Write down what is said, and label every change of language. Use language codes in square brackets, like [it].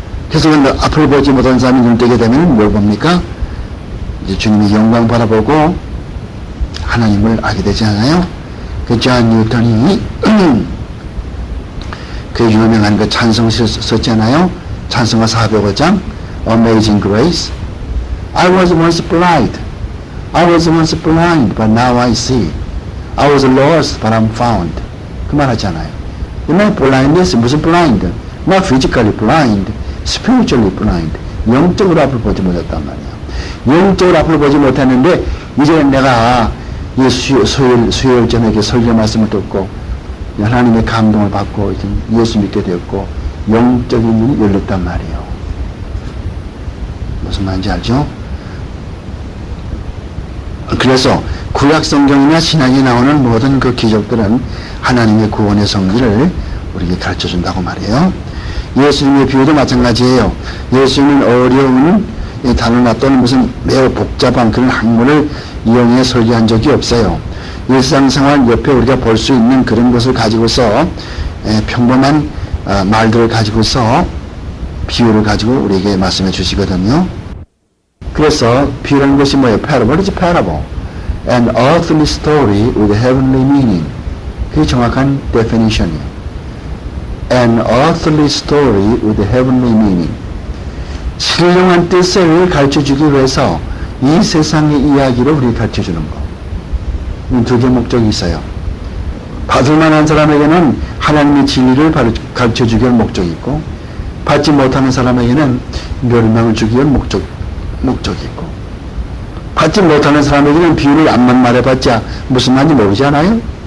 [ko] 그래서 앞을 보지 못한 사람이 눈 뜨게 되면 뭘 봅니까? 이제 주님의 영광 바라보고 하나님을 알게 되지 않아요? 그 존 뉴턴이 그 유명한 그 찬송을 썼잖아요. 찬송가 405장 Amazing Grace. [en] I was once blind. I was once blind, but now I see. I was lost, but I'm found. [ko] 그 말 하잖아요. 이 blindness, 무슨 blind? [en] Not physically blind, spiritually blind. [ko] 영적으로 앞을 보지 못했단 말이야. 영적으로 앞을 보지 못했는데, 이제 내가 수요일 저녁에 설교 말씀을 듣고, 하나님의 감동을 받고, 예수 믿게 되었고, 영적인 눈이 열렸단 말이에요. 무슨 말인지 알죠? 그래서 구약 성경이나 신약에 나오는 모든 그 기적들은 하나님의 구원의 성질을 우리에게 가르쳐 준다고 말이에요. 예수님의 비유도 마찬가지예요. 예수님은 어려운 단어나 또는 무슨 매우 복잡한 그런 학문을 이용해 설교한 적이 없어요. 일상생활 옆에 우리가 볼 수 있는 그런 것을 가지고서 평범한 말들을 가지고서 비유를 가지고 우리에게 말씀해 주시거든요. 그래서 비유라는 것이 뭐예요? [en] Parable is parable. An earthly story with heavenly meaning. [ko] 그게 정확한 definition이에요. [en] An earthly story with heavenly meaning. [ko] 신령한 뜻을 가르쳐주기 위해서 이 세상의 이야기를 우리에게 가르쳐주는 거. 두 개 목적이 있어요. 받을 만한 사람에게는 하나님의 진리를 가르쳐주기 위한 목적이 있고, 받지 못하는 사람에게는 멸망을 주기 위한 목적이 있고, 받지 못하는 사람에게는 비유를 암만 말해봤자 무슨 말인지 모르지 않아요?